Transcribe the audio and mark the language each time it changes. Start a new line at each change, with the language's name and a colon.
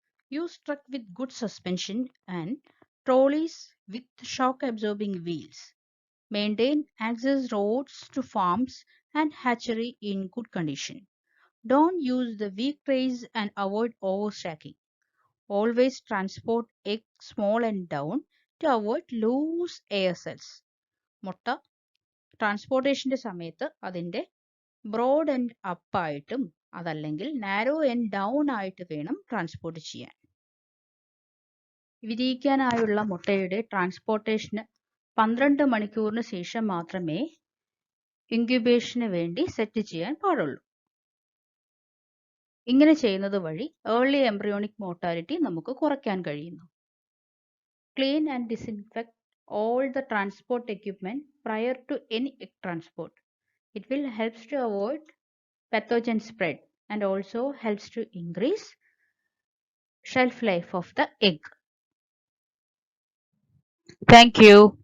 English: Use truck with good suspension and trolleys with shock absorbing wheels. Maintain access roads to farms and hatchery in good condition. Don't use the weak trays and avoid overstacking. Always transport egg small and down to avoid loose air cells.
Malayalam: മുട്ട ട്രാൻസ്പോർട്ടേഷന്റെ സമയത്ത് അതിന്റെ broad end up ആയിട്ടും അതല്ലെങ്കിൽ narrow end down ആയിട്ട് വേണം transport ചെയ്യാൻ. വിരിയിക്കാനായുള്ള മുട്ടയുടെ ട്രാൻസ്പോർട്ടേഷന് 12 മണിക്കൂറിന് ശേഷം മാത്രമേ ഇൻക്യുബേഷന് വേണ്ടി സെറ്റ് ചെയ്യാൻ പാടുള്ളൂ. ഇങ്ങനെ ചെയ്യുന്നത് വഴി ഏർലി എംബ്രിയോണിക് മോർട്ടാലിറ്റി നമുക്ക് കുറയ്ക്കാൻ കഴിയുന്നു.
English: Clean and disinfect all the transport equipment prior to any egg transport. It will help to avoid pathogen spread and also helps to increase shelf life of the egg. Thank you.